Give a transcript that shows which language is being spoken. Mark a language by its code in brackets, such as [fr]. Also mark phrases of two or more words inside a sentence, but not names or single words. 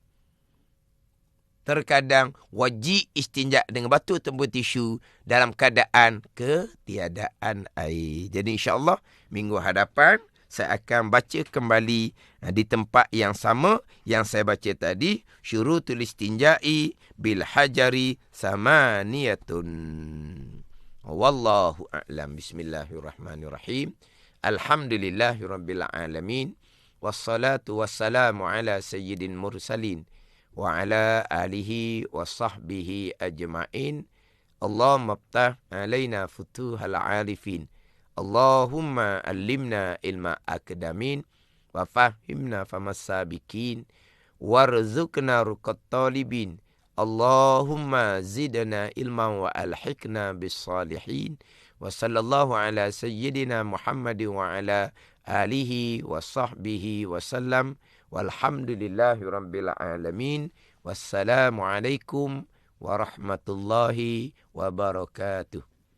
[ms] Terkadang wajib istinja dengan batu ataupun tisu dalam keadaan ketiadaan air. Jadi [ar] إن شاء الله [ms] minggu hadapan saya akan baca kembali di tempat yang sama yang saya baca tadi, [ar] شروط الاستنجاء بالحجر ثمانية. والله أعلم. بسم الله الرحمن الرحيم. الحمد لله رب العالمين. والصلاة والسلام على سيد المرسلين وعلى آله وصحبه أجمعين. اللهم افتح علينا فتوح العارفين. اللهم علمنا علم أقدمين وفهمنا فهم السابقين وارزقنا رقة الطالبين. اللهم زدنا علما وألحقنا بالصالحين وصلى الله على سيدنا محمد وعلى آله وصحبه وسلم. والحمد لله رب العالمين. والسلام عليكم ورحمة الله وبركاته.